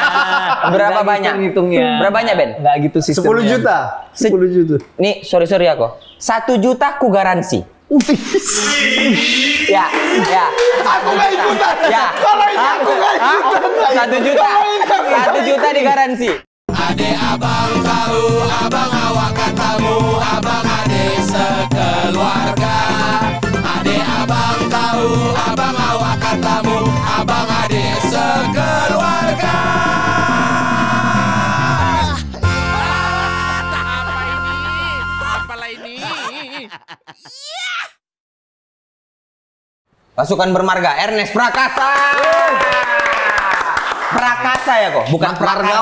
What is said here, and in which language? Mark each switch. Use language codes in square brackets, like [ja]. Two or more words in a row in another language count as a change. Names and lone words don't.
[id] Berapa banyak? Ngitungnya. Berapa banyak, Ben? Nggak gitu sistemnya. 10 juta. 10 juta. Nih, sorry aku. 1 juta ku garansi. Ya. Aku nggak ikutan. Ya. Kalau ini aku nggak ikutan. 1 juta. 1 juta digaransi. Ade abang tahu, abang awak katamu, abang ade sekeluarga. Ade abang tahu, abang awak katamu, abang ade sekeluarga. Apalah ini? Pasukan bermarga Ernest Prakasa. Prakasa ya kok, bukan Prakasa.